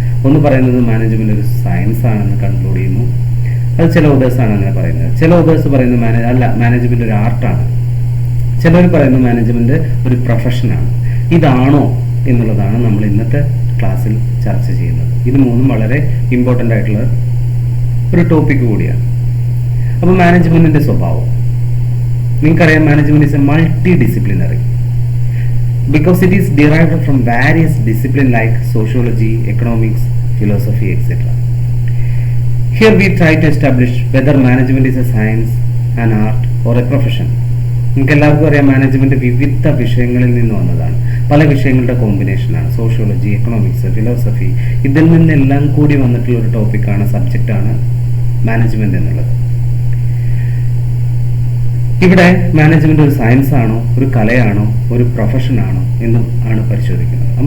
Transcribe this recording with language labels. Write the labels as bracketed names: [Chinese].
[Malayalam] ഒന്ന് പറയുന്നത് മാനേജ്മെന്റ് ഒരു സയൻസ് ആണെന്ന് കൺക്ലൂഡ് ചെയ്യുന്നു. അത് ചില ഓതേഴ്സാണ് അങ്ങനെ പറയുന്നത്. ചില ഓതേഴ്സ് പറയുന്നത് മാനേജ്മെന്റ് ഒരു ആർട്ടാണ്, ചിലർ പറയുന്നു മാനേജ്മെന്റ് ഒരു പ്രൊഫഷനാണ്. ഇതാണോ എന്നുള്ളതാണ് നമ്മൾ ഇന്നത്തെ ക്ലാസ്സിൽ ചർച്ച ചെയ്യുന്നത്. ഇത് 3 വളരെ ഇമ്പോർട്ടൻ്റ് ആയിട്ടുള്ള ഒരു ടോപ്പിക് കൂടിയാണ്. അപ്പോൾ മാനേജ്മെന്റിന്റെ സ്വഭാവം നിങ്ങൾക്കറിയാം, [English] Management is a multi disciplinary because it is derived from various disciplines like sociology, economics, philosophy, etc. Here we try to establish whether management is a science, an art or a profession. [Malayalam] നിങ്ങൾക്ക് എല്ലാവർക്കും അറിയാം, management വിവിധ വിഷയങ്ങളിൽ നിന്ന് വന്നതാണ്, പല വിഷയങ്ങളുടെ കോമ്പിനേഷനാണ്. സോഷ്യോളജി, എക്കണോമിക്സ്, ഫിലോസഫി, ഇതിൽ നിന്നെല്ലാം കൂടി വന്നിട്ടുള്ള ഒരു ടോപ്പിക്കാണ്, സബ്ജക്റ്റാണ് മാനേജ്മെന്റ് എന്നുള്ളത്. ഇവിടെ മാനേജ്മെന്റ് ഒരു സയൻസ് ആണോ, ഒരു കലയാണോ, ഒരു പ്രൊഫഷനാണോ എന്നും ആണ് പരിശോധിക്കുന്നത്.